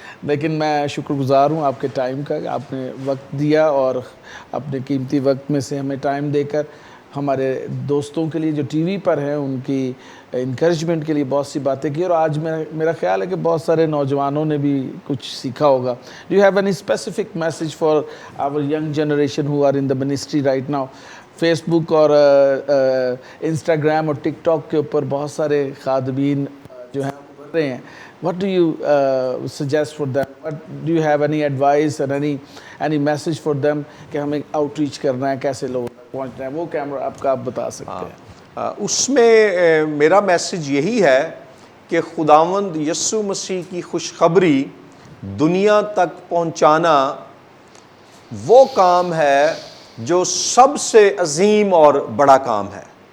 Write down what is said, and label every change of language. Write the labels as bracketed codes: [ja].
[ur] لیکن میں شکر گزار ہوں آپ کے ٹائم کا, آپ نے وقت دیا اور اپنے قیمتی وقت میں سے ہمیں ٹائم دے کر ہمارے دوستوں کے لیے جو ٹی وی پر ہیں ان کی انکریجمنٹ کے لیے بہت سی باتیں کی. اور آج میرا خیال ہے کہ بہت سارے نوجوانوں نے بھی کچھ سیکھا ہوگا. [en] Do you have any specific message for our young generation who are in the ministry right now? [ur] Face بک اور انسٹاگرام اور ٹک ٹاک کے اوپر بہت سارے خادمین جو ہیں بڑھ رہے ہیں. [en] What do you suggest for them? Do you have any advice or any message for them [ur] کہ ہمیں آؤٹ ریچ کرنا ہے, کیسے لوگوں تک پہنچنا ہے؟ وہ کیمرہ آپ بتا سکتے ہیں. اس میں میرا میسج یہی ہے کہ خداوند یسوع مسیح کی خوشخبری دنیا تک پہنچانا وہ کام ہے جو سب سے عظیم اور بڑا کام ہے.